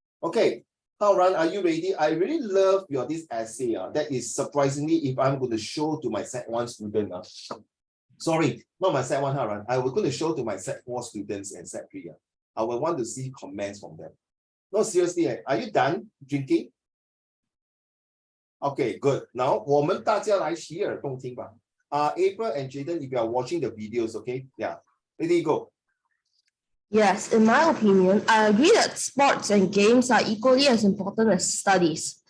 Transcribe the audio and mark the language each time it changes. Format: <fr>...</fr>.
<en>Okay, Hao Ran, are you ready? I really love your this essay. That is surprisingly, if I'm going to show to my Sec1 student. Sorry, not my Sec1, Hao Ran. I was going to show to my Sec4 students and Sec3. I will want to see comments from them. No, seriously, are you done drinking? Okay, good.</en> <zh>Now, 我们大家来洗耳恭听吧。</zh> <en>April and Jaden, if you are watching the videos, okay? Yeah. Ready, go. Yes, in my opinion, I agree that sports and games are equally as important as studies.</en>